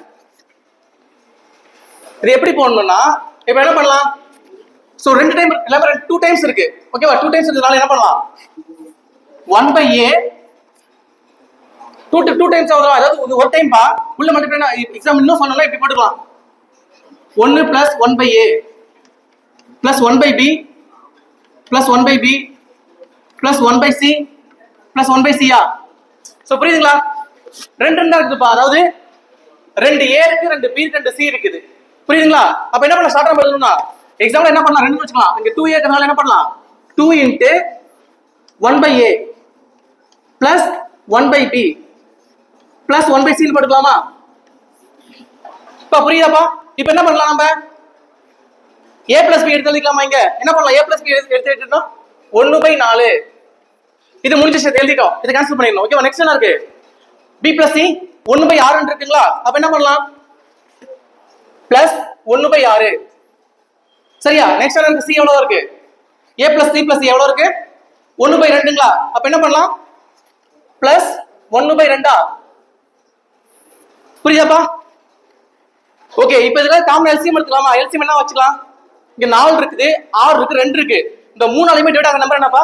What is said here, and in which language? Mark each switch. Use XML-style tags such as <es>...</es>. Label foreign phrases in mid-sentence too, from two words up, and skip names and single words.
<ta>இது எப்படி போடணும்னா, இப்போ என்ன பண்ணலாம்? சோ 2 டைம் இல்ல 2 டைம்ஸ் இருக்கு. ஓகேவா? 2 டைம்ஸ் இருக்கனால என்ன பண்ணலாம்? 1/a 2 டைம்ஸ் ஆகுதா? அதாவது ஒரு டைம் பா உள்ள மல்டிப்ளை. எக்ஸாம் இன்னும் சொன்னல இப்படி போட்டுக்கலாம்.</ta> <en>1 plus 1/a plus 1/b plus 1/b plus 1/c plus 1/c ஆ?</en> <ta>சோ புரியுதுங்களா? 2 இருக்குதுப்பா. அதாவது 2 a இருக்கு, 2 b இருக்கு, 2 c இருக்குது. புரியுதுங்களா? அப்ப என்ன பண்ணலாம்? ஷார்ட்டா எழுதணும்னா எக்ஸாம்பிள் என்ன பண்ணலாம்? 2 வச்சுக்கலாம். இங்க 2a இருக்கனால என்ன பண்ணலாம்?</ta> <en>2 into 1/a plus 1/b plus 1/c</en> <ta>ன்னு போட்டுக்கலாமா? இப்ப புரியுதாப்பா? இப்ப என்ன பண்ணலாம்? நம்ம</ta> <en>a plus b</en> <ta>எடுத்து எழுதிக்கலாமா? இங்க என்ன பண்ணலாம்?</ta> <en>a plus b</en> <ta>எடுத்து எழுதிட்டோம் 1/4. இது முடிஞ்சிச்சு, எழுதிட்டோம். இத கேன்சல் பண்ணிடணும். ஓகேவா? நெக்ஸ்ட் என்ன இருக்கு?</ta> <en>b plus c</en> <ta>1/6 இருக்குங்களா? அப்ப என்ன பண்ணலாம்? plus 1/6. சரியா? நெக்ஸ்ட் என்ன? c எவ்வளவு இருக்கு?</ta> <en>a plus c plus c</en> <ta>எவ்வளவு இருக்கு? 1/2ங்களா? அப்ப என்ன பண்ணலாம்? பிளஸ் 1/2. புரியுதாப்பா? ஓகே, இப்போ இதுல</ta> <en>common LCM</en> <ta>எடுத்துக்கலாமா? எல்சிஎம் என்ன வச்சுக்கலாம்? இங்க 4 இருக்குது, 6 இருக்கு, 2 இருக்கு. இந்த 3 ஆலையுமே டிவைட் ஆகிற நம்பர் என்னப்பா?</ta>